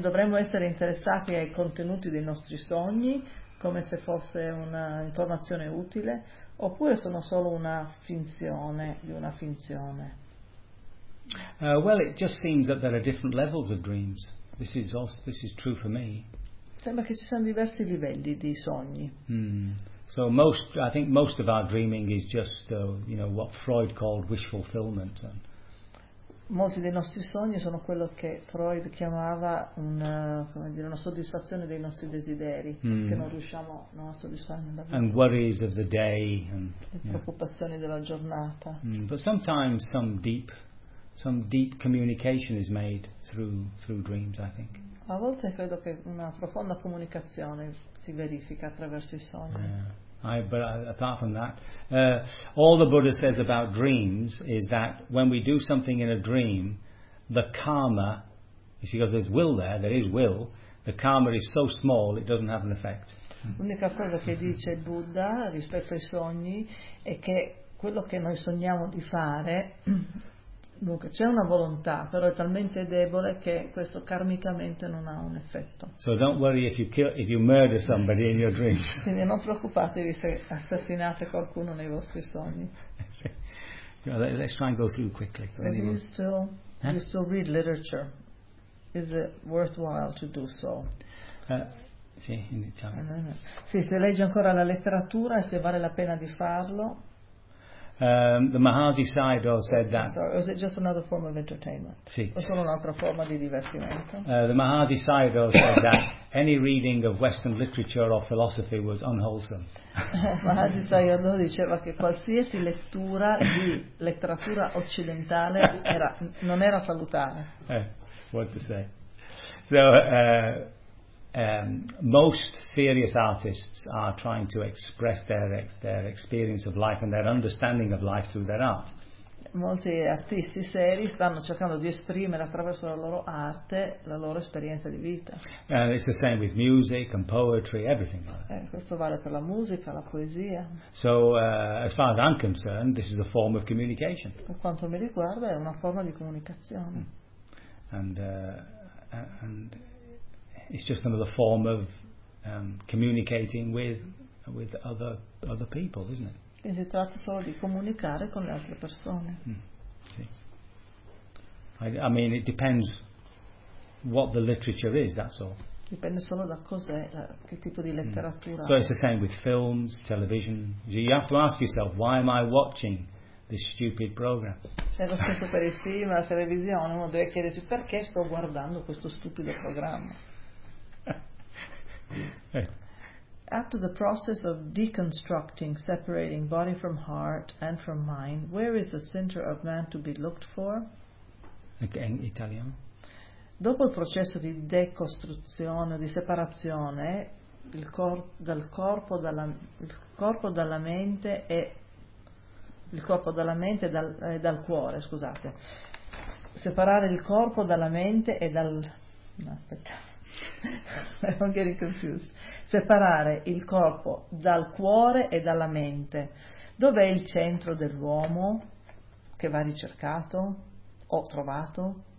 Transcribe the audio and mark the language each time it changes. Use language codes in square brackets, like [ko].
[it] Dovremmo essere interessati ai contenuti dei nostri sogni, come se fosse una informazione utile, oppure sono solo una finzione di una finzione? [en] Well, it just seems that there are different levels of dreams. This is true for me. [it] Sembra che ci siano diversi livelli di sogni. [en] So I think most of our dreaming is just what Freud called wish fulfillment. [it] Molti dei nostri sogni sono quello che Freud chiamava una soddisfazione dei nostri desideri, che non riusciamo a soddisfare nella vita. [en] And worries of the day and [it] preoccupazioni della giornata. [en] But sometimes some deep communication is made through dreams, I think. [it] A volte credo che una profonda comunicazione si verifica attraverso i sogni. [en] Apart from that, all the Buddha says about dreams is that when we do something in a dream, the karma, you see, because there is will, the karma is so small it doesn't have an effect. [it] L'unica cosa che dice il Buddha rispetto ai sogni è che quello che noi sogniamo di fare, dunque, c'è una volontà, però è talmente debole che questo karmicamente non ha un effetto. [en] So don't worry if you murder somebody in your dreams. [it] Quindi non preoccupatevi se assassinate qualcuno nei vostri sogni. [en] Let's try and go through quickly. Do you still read literature? Is it worthwhile to do so? [it] Sì, in Italia. Sì, se legge ancora la letteratura, se vale la pena di farlo. [en] The Maharaji Sayadaw said that. Sorry, was it just another form of entertainment? [it] Sì. O solo un'altra forma di divertimento? [en] The Maharaji Sayadaw said that any reading of Western literature or philosophy was unwholesome. [it] Maharaji Sayadaw diceva che qualsiasi lettura di letteratura occidentale non era salutare. [en] What to say? So most serious artists are trying to express their experience of life and their understanding of life through their art. [it] Molti artisti seri stanno cercando di esprimere attraverso la loro arte la loro esperienza di vita. [en] And it's the same with music and poetry, everything like that. [it] Questo vale per la musica, la poesia. [en] So as far as I'm concerned, this is a form of communication. [it] Per quanto mi riguarda è una forma di comunicazione. [en] And it's just another form of communicating with other people, isn't it? [it] E si tratta solo di comunicare con le altre persone. Sì. [en] I mean, it depends what the literature is, that's all. [it] Dipende solo da cos'è, che tipo di letteratura. [en] So it's the same with films, television. You have to ask yourself, why am I watching this stupid program? [it] È lo stesso per il film, la televisione. Uno deve chiedersi perché sto guardando questo stupido programma. [en] After the process of deconstructing, separating body from heart and from mind, where is the center of man to be looked for? Okay, in Italian. [it] Dopo il processo di decostruzione, di separazione separare il corpo dal cuore e dalla mente, dov'è il centro dell'uomo che va ricercato o trovato?